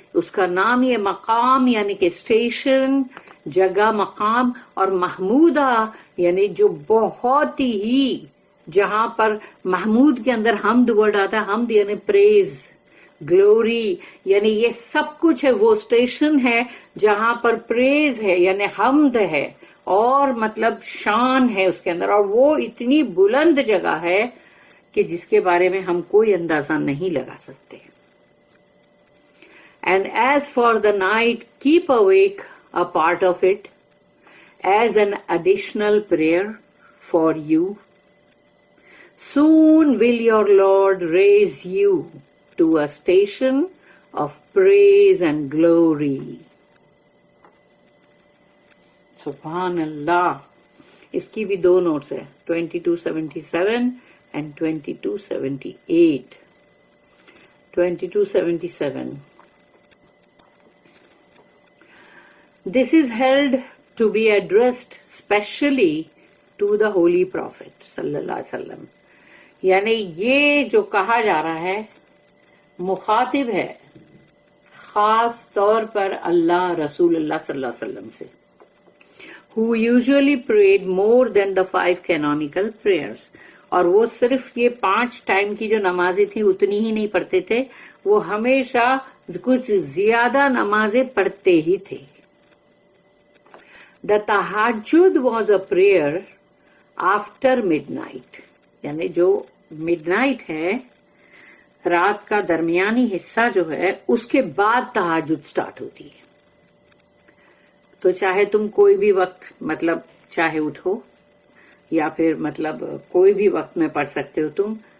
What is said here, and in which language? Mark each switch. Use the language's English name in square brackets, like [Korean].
[Urdu] اس کا نام یہ مقام یعنی کہ اسٹیشن، جگہ، مقام، اور محمودہ یعنی جو بہت ہی، جہاں پر محمود کے اندر حمد ورڈ آتا ہے، حمد یعنی پریز، گلوری، یعنی یہ سب کچھ ہے. وہ اسٹیشن ہے جہاں پر پریز ہے یعنی حمد ہے، اور مطلب شان ہے اس کے اندر، اور وہ اتنی بلند جگہ ہے کہ جس کے بارے میں ہم کوئی اندازہ نہیں لگا سکتے. [English] And as for the night, keep awake a part of it as an additional prayer for you. Soon will your Lord raise you to a station of praise and glory. [Urdu] سبحان اللہ. اس کی بھی 2 نوٹس ہے، 2277 and 2278. 2277. [English] This is held to be addressed specially to the Holy Prophet sallallahu alaihi wasallam. [Urdu] یعنی یہ جو کہا جا رہا ہے مخاطب ہے خاص طور پر اللہ، رسول اللہ صلی اللہ علیہ وسلم سے، [English] who usually prayed more than the 5 canonical prayers. [Urdu] اور وہ صرف یہ 5 ٹائم کی جو نمازیں تھیں اتنی ہی نہیں پڑھتے تھے، وہ ہمیشہ کچھ زیادہ نمازیں پڑھتے ہی تھے. [English] The tahajjud was a prayer after midnight. [Urdu] یعنی جو midnight ہے، رات کا درمیانی حصہ جو ہے، اس کے بعد تہجد سٹارٹ ہوتی ہے. تو چاہے تم کوئی بھی وقت مطلب چاہے اٹھو، یا پھر مطلب کوئی بھی وقت میں پڑھ سکتے ہو تم.